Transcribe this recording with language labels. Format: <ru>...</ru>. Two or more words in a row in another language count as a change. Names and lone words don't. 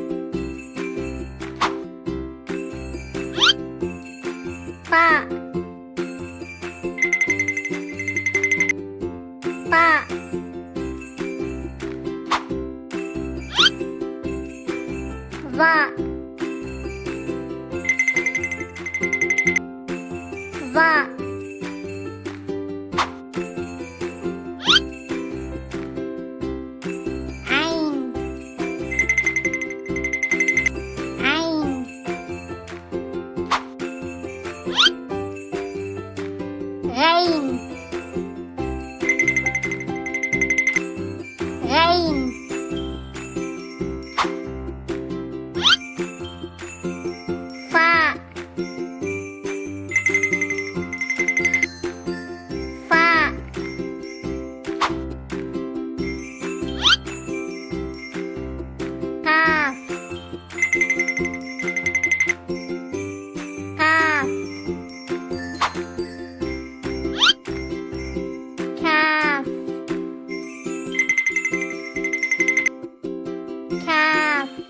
<ar>Pa, pa. Va, va. Ain, ain. Ghain, ghain. Fa, fa. Kaf, kaf. Kaf, kaf.</ar>